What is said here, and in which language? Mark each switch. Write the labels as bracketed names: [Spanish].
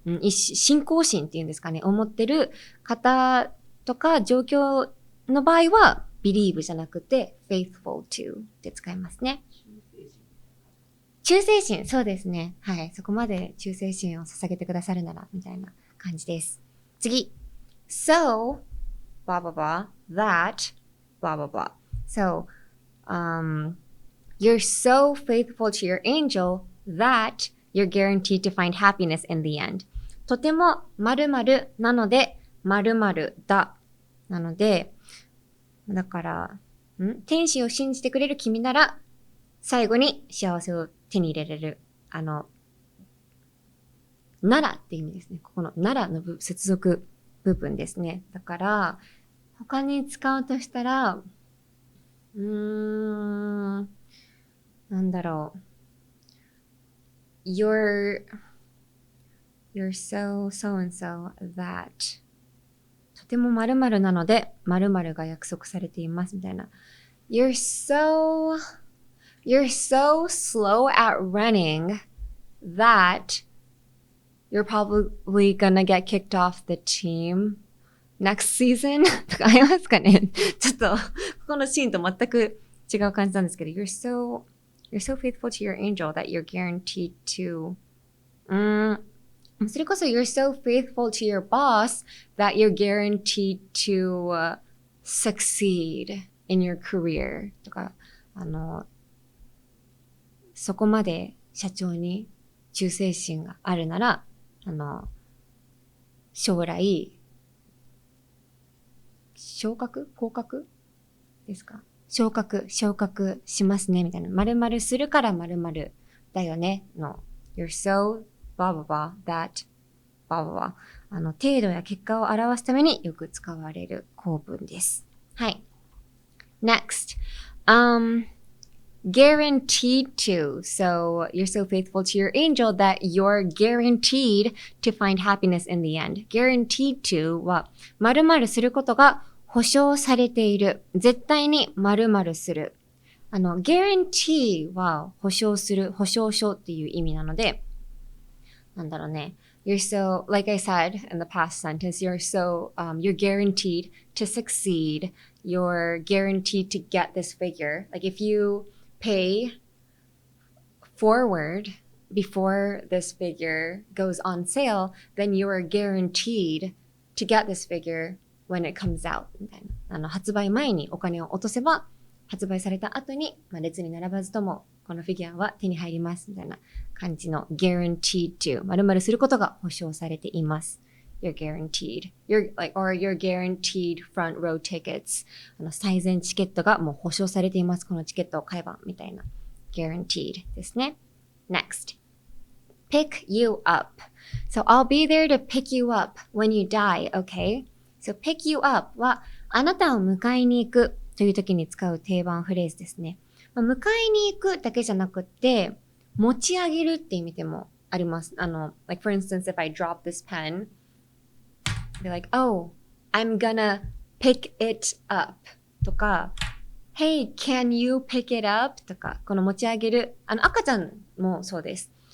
[Japanese] 信仰心っていうんですかね思ってる方とか状況の場合は believe じゃなくて faithful to って使いますね。忠誠心、そうですね。はい。そこまで忠誠心を捧げてくださるならみたいな感じです。次。 [English] So, blah, blah, blah, that, blah, blah, blah. So, you're so faithful to your angel that you're guaranteed to find happiness in the end. [Japanese] とても〇〇なので〇〇だ。なので、だから、天使を信じてくれる君なら最後に幸せを手に入れれる。ならって意味ですね。ここのならの接続部分ですね。だから、他に使うとしたら、なんだろう。 [English] You're so and so that [Japanese] とても〇〇なので〇〇が約束されていますみたいな。 [English] You're so slow at running that you're probably gonna get kicked off the team next season [Japanese] とかありますかねちょっと、ここのシーンと全く違う感じなんですけど、 [English] you're so faithful to your angel that you're guaranteed to, それこそ you're so faithful to your boss that you're guaranteed to succeed in your career とか、 [Japanese] そこまで社長に忠誠心があるなら、将来、昇格降格ですか？昇格しますねみたいな。〇〇するから〇〇だよねの [English] You're so blah blah [Japanese] blah that blah blah blah 程度や結果を表すためによく使われる構文です。 [English] はい。Next. Guaranteed to. So you're so faithful to your angel that you're guaranteed to find happiness in the end. [Japanese] Guaranteed to は〇〇することが保証されている。絶対に〇〇する。guarantee は保証する、保証書っていう意味なので、なんだろうね。 [English] You're so, like I said in the past sentence, you're guaranteed to succeed. You're guaranteed to get this figure. Like if you pay forward before this figure goes on sale, then you are guaranteed to get this figure when it comes out. [Japanese] みたいな。発売前にお金を落とせば、発売された後に、列に並ばずとも、このフィギュアは手に入ります。みたいな感じの guaranteed to 〇〇することが保証されています。 [English] You're guaranteed. You're guaranteed front row tickets. [Japanese] 最前チケットがもう保証されています。このチケットを買えば、みたいな。 guaranteed ですね。 [English] Next. Pick you up. So I'll be there to pick you up when you die, okay? [Japanese] So pick you up は、あなたを迎えに行くという時に使う定番フレーズですね。迎えに行くだけじゃなくって、持ち上げるって意味でもあります。 [English] like for instance, if I drop this pen, be like, oh, I'm gonna pick it up とか、hey, can you pick it up? [Japanese] とか、この持ち上げる、赤ちゃんもそうです。